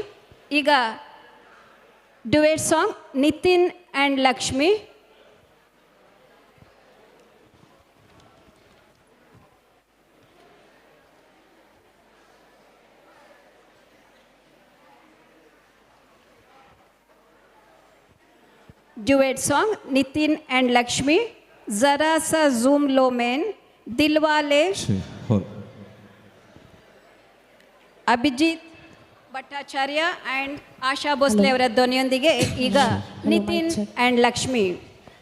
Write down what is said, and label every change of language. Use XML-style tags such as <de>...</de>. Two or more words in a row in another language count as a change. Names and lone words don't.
<kn>ಈಗ</kn> <en>duet song</en> <kn>ನಿತಿನ್ ಆ್ಯಂಡ್ ಲಕ್ಷ್ಮಿ.</kn> <en>duet song Nitin and Lakshmi.</en> <hi>जरा सा जूम लो मैन दिलवाले.</hi> <kn>ಅಭಿಜಿತ್ ಭಟ್ಟಾಚಾರ್ಯ ಆ್ಯಂಡ್ ಆಶಾ ಭೋಸ್ಲೆ ಅವರ ಧ್ವನಿಯೊಂದಿಗೆ ಈಗ ನಿತಿನ್ ಆ್ಯಂಡ್ ಲಕ್ಷ್ಮಿ.</kn>